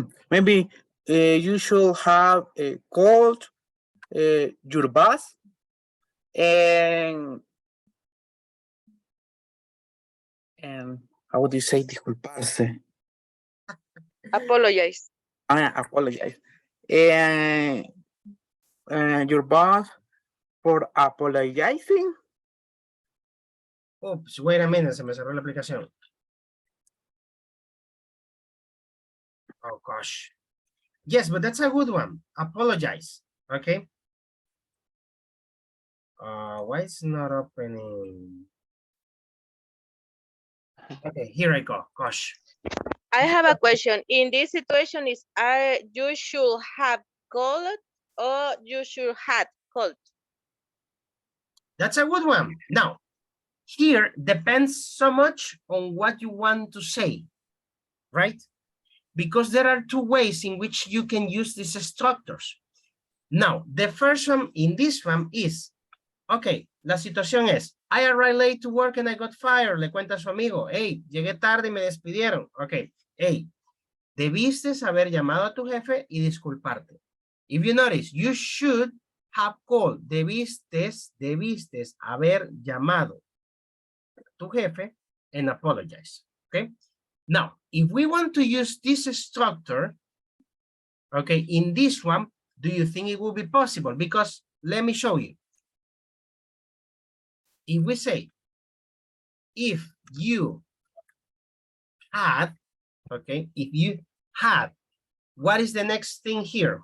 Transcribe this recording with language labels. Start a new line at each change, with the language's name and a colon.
English: Maybe you should have called your boss and how would you say disculparse? Apologize. I apologize. And your boss for apologizing. Oops, wait a minute,
Spanish: se me cerró la aplicación.
English: Oh gosh. Yes, but that's a good one. Apologize. Okay. Why is it not opening? Okay, here I go. Gosh. I have a question. In this situation, is you should have called or you should have called? That's a good one. Now, here depends so much on what you want to say, right? Because there are two ways in which you can use these structures. Now, the first one in this one is, okay,
Spanish: la situación es,
English: I arrived late to work and I got fired.
Spanish: Le cuenta a su amigo, hey, llegué tarde y me despidieron. Ok, hey, debiste haber llamado a tu jefe y disculparte.
English: If you notice, you should have called.
Spanish: Debiste haber llamado a tu jefe
English: and apologize. Okay. Now, if we want to use this structure, okay, in this one, do you think it will be possible? Because let me show you. If we say, if you had, okay, if you had, what is the next thing here?